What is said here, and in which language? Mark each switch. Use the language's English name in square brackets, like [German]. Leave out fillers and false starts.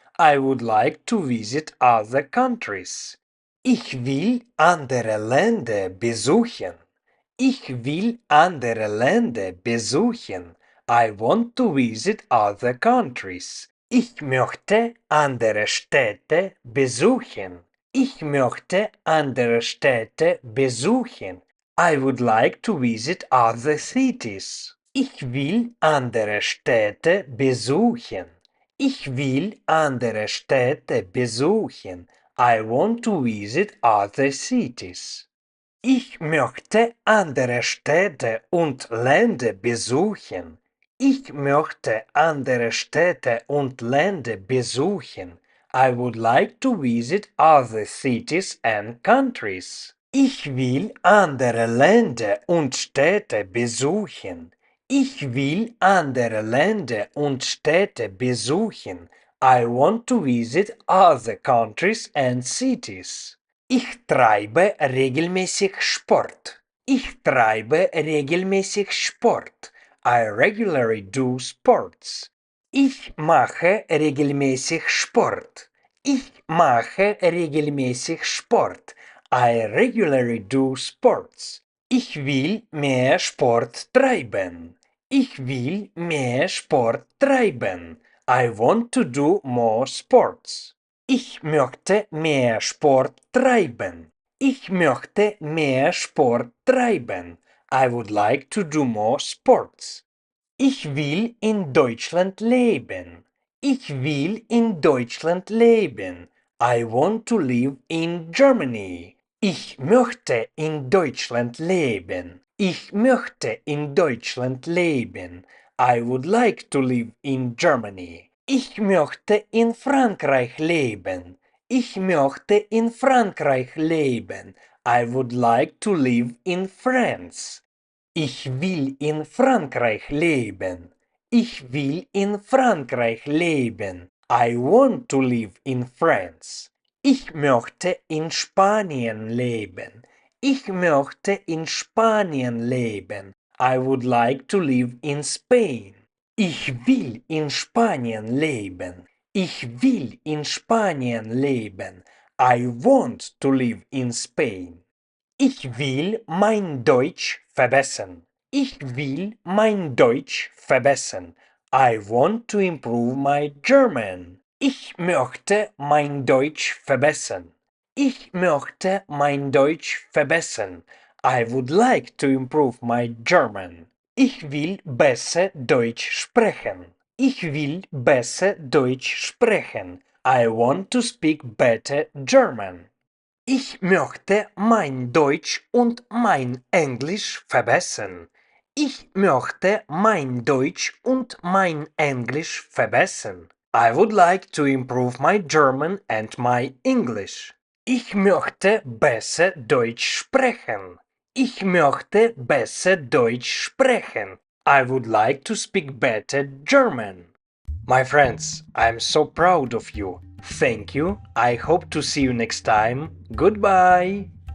[English] I would like to visit other countries. [German] Ich will andere Länder besuchen. Ich will andere Länder besuchen. [English] I want to visit other countries. [German] Ich möchte andere Städte besuchen. Ich möchte andere Städte besuchen. [English] I would like to visit other cities. [German] Ich will andere Städte besuchen. Ich will andere Städte besuchen. [English] I want to visit other cities. [German] Ich möchte andere Städte und Länder besuchen. Ich möchte andere Städte und Länder besuchen. [English] I would like to visit other cities and countries. [German] Ich will andere Länder und Städte besuchen. Ich will andere Länder und Städte besuchen. [English] I want to visit other countries and cities. [German] Ich treibe regelmäßig Sport. Ich treibe regelmäßig Sport. [English] I regularly do sports. [German] Ich mache regelmäßig Sport. Ich mache regelmäßig Sport. [English] I regularly do sports. [German] Ich will mehr Sport treiben. Ich will mehr Sport treiben. [English] I want to do more sports. [German] Ich möchte mehr Sport treiben. Ich möchte mehr Sport treiben. [English] I would like to do more sports. [German] Ich will in Deutschland leben. Ich will in Deutschland leben. [English] I want to live in Germany. [German] Ich möchte in Deutschland leben. Ich möchte in Deutschland leben. [English] I would like to live in Germany. [German] Ich möchte in Frankreich leben. Ich möchte in Frankreich leben. [English] I would like to live in France. [German] Ich will in Frankreich leben. Ich will in Frankreich leben. [English] I want to live in France. [German] Ich möchte in Spanien leben. Ich möchte in Spanien leben. [English] I would like to live in Spain. [German] Ich will in Spanien leben. Ich will in Spanien leben. [English] I want to live in Spain. [German] Ich will mein Deutsch verbessern. Ich will mein Deutsch verbessern. [English] I want to improve my German. [German] Ich möchte mein Deutsch verbessern. Ich möchte mein Deutsch verbessern. [English] I would like to improve my German. [German] Ich will besser Deutsch sprechen. Ich will besser Deutsch sprechen. [English] I want to speak better German. [German] Ich möchte mein Deutsch und mein Englisch verbessern. Ich möchte mein Deutsch und mein Englisch verbessern. [English] I would like to improve my German and my English. [German] Ich möchte besser Deutsch sprechen. Ich möchte besser Deutsch sprechen. [English] I would like to speak better German. My friends, I'm so proud of you. Thank you. I hope to see you next time. Goodbye.